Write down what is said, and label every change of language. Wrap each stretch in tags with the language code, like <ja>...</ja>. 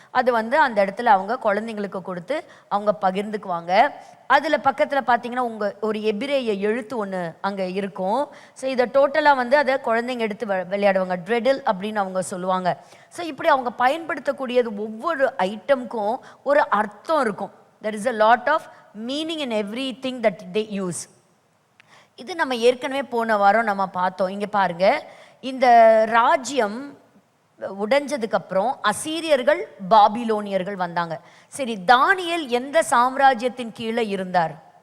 <ta>அது வந்து அந்த இடத்துல அவங்க குழந்தைங்களுக்கு கொடுத்து அவங்க பகிர்ந்துக்குவாங்க. அதில் பக்கத்தில் பார்த்தீங்கன்னா ஒரு எபிரேய எழுத்து ஒன்று அங்கே இருக்கும். ஸோ இதை டோட்டலாக வந்து அதை குழந்தைங்க எடுத்து விளையாடுவாங்க. ட்ரெடில் அப்படின்னு அவங்க சொல்லுவாங்க. ஸோ இப்படி அவங்க பயன்படுத்தக்கூடியது ஒவ்வொரு ஐட்டமுக்கும் ஒரு அர்த்தம் இருக்கும்.</ta> <en>there is a lot of meaning in everything that they use.</en> <ta>இது நம்ம ஏற்கனவே போன வாரம் நம்ம பார்த்தோம். இங்கே பாருங்க, இந்த ராஜ்யம் உடைஞ்சதுக்கு அப்புறம் அசீரியர்கள், பாபிலோனியர்கள் வந்தாங்க. சரி, தானியேல் எந்த சாம்ராஜ்யத்தின் கீழே இருந்தார்?</ta>